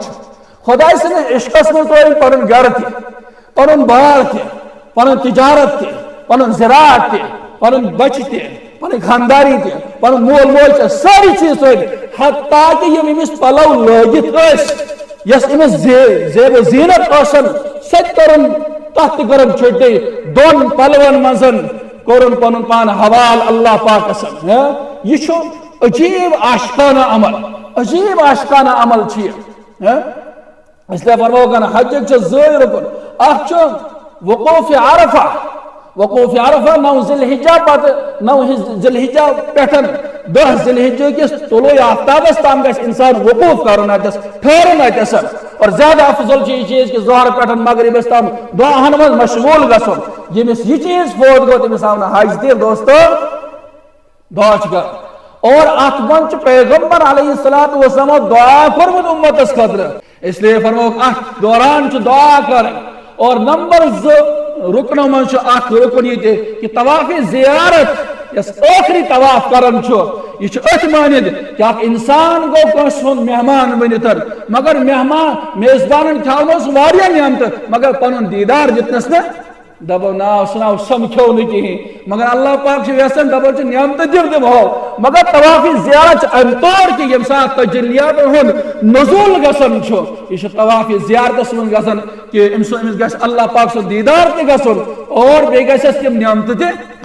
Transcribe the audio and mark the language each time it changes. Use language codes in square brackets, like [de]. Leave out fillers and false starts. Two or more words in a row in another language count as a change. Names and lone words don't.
[ks] چھُ خۄداے سٕنٛدِس عشقس منٛز ترٲوِن پنُن گرٕ تہِ پنُن بار تہِ پنُن تجارت تہِ پنُن زراعت تہِ پنُن بچہِ تہِ پنٕنۍ خانداری تہِ پنُن مول موج تہِ سٲری چیٖز ترٲوِن حتیٰ کہ یِم أمِس پلو لٲگِتھ ٲسۍ یس أمِس زیب و زیٖنت ٲسن سۄ تہِ کٔرٕن تتھ تہِ کٔرٕن چھُٹی دۄن پلون منٛز کوٚرُن پنُن پان حوال اللہ پاکس یہ چھُ عجیب عاشقانہ عمل چھُ یہِ [ur] اس لیے [ks] فرموکھن حجک چھِ زٕے رُکُن اکھ چھُ وقوف عرفہ 9 ذی الحجہ پتہٕ 9 ذی الحجہ پٮ۪ٹھ 10 ذی الحجہ کِس طلوع آفتابس تام گژھِ انسان وقوف کرُن اتس ٹھہرُن اتس اور زیادہ افضل چھُ یہ چیز کہ ظہر پٮ۪ٹھ مغربس تام دعاہن منٛز مشغول گژھُن ییٚمِس یہ چیز فوت گوٚو تٔمِس آو نہٕ حج تہِ دوستو دعا چھُ کرُن اور اتھ منٛز چھُ پیغمبر [ar] علیہ الصلوۃ والسلام [ks] دعا کوٚرمُت اُمتس خٲطرٕ [ur] اس لیے [ks] فرموکھ اتھ دوران چھُ دعا کرٕنۍ اور نمبر 2 رکنو منٛز چھُ اکھ رکن یہ تہِ کہ طواف زیارت یس ٲخری طواف کران چھُ یہ چھُ أتھۍ مٲنِتھ کہ اکھ انسان گوٚو کٲنٛسہِ ہُنٛد مہمان بٔنِتھ مگر میزبانن کھیاونوس واریاہ نعمتہٕ مگر پنُن دیٖدار دِتنس نہٕ دپو ناو سناو سمکھیو نہٕ کِہیٖنۍ مگر اللہ پاک چھُ یژھان دپان چھُ نعمتہٕ دِمہو مگر طواف زیارت چھِ امہِ طور کہ ییٚمہِ ساتہٕ تجلیاتن ہُنٛد نزول گژھان چھُ یہ چھُ طواف زیارتس منٛز گژھان کہ أمِس گژھِ اللہ پاک سُنٛد دیٖدار تہِ گژھُن اور بیٚیہِ گژھٮ۪س تِم نعمتہٕ تہِ